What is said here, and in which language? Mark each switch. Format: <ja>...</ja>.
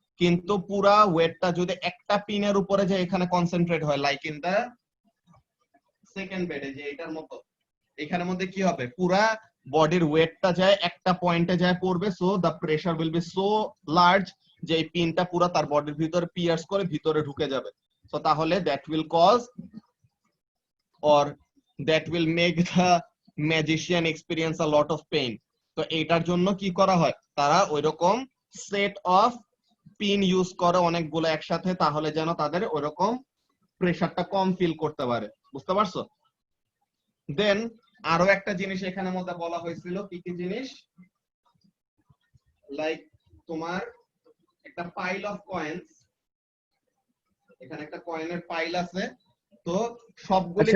<bn>কিন্তু পুরা ওয়েটটা যদি একটা পিনের উপরে যে এখানে কনসেন্ট্রেট হয়, লাইক ইন দা সেকেন্ড বেডে যে এটার মতো, এখানের মধ্যে কি হবে, পুরা বডির ওয়েটটা যায় একটা পয়েন্টে যায় পড়বে।</bn> <en>so the pressure will be so large</en> <bn>যে এই পিনটা পুরা তার বডির ভিতরে পিয়ার্স করে ভিতরে ঢুকে যাবে।</bn> <en>So তাহলে that will cause or that will make the magician experience a lot of pain।</en> <bn>তো এটার জন্য কি করা হয়, তারা ওইরকম সেট অফ পিন ইউজ করে অনেকগুলো একসাথে, তাহলে যেন তাদের ওইরকম প্রেসারটা কম ফিল করতে পারে। বুঝতে পারছো? দেন আরো একটা জিনিস এখানে মধ্যে বলা হয়েছিল, কি কি জিনিস, লাইক তোমার একটা পাইল অফ কয়েন্স, এখানে একটা কয়েনের পাইল আছে, তো সবগুলি,</bn>